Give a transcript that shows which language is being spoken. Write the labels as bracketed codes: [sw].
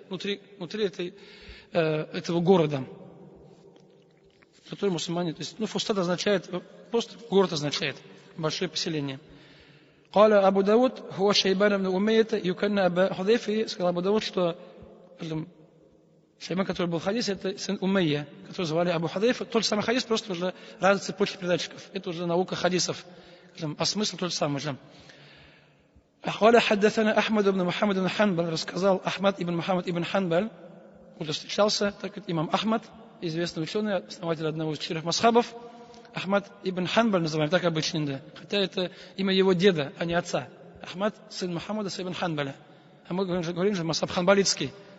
[ru] Внутри этого города, который мусульмане, то есть, Фустат означает, просто город означает, большое поселение. [ar] قال Абу Дауд: «Хуа Шайбан ибн Умейята юканна Аба Худайфа». [ru] Сказал Абу Дауд, что Шайбан, который был в хадисе, это сын Умейя, который звали Абу Худайфа. Тот же самый хадис, просто уже разные цепочки передатчиков. Это уже наука хадисов. А смысл тот же самый же. [ar] قال حدثنا أحمد بن محمد بن حنبل. [ru] Рассказал Ахмад ибн Мухаммад ибн Ханбаль. Уже встречался, так как имам Ахмад, известный ученый, основатель одного из 4 масхабов. Ахмад ибн Ханбаль называем, так обычно, да. Хотя это имя его деда, а не отца. Ахмад, сын Мухаммада, сын ибн Ханбаля. А мы говорим же масхаб ханбалитский.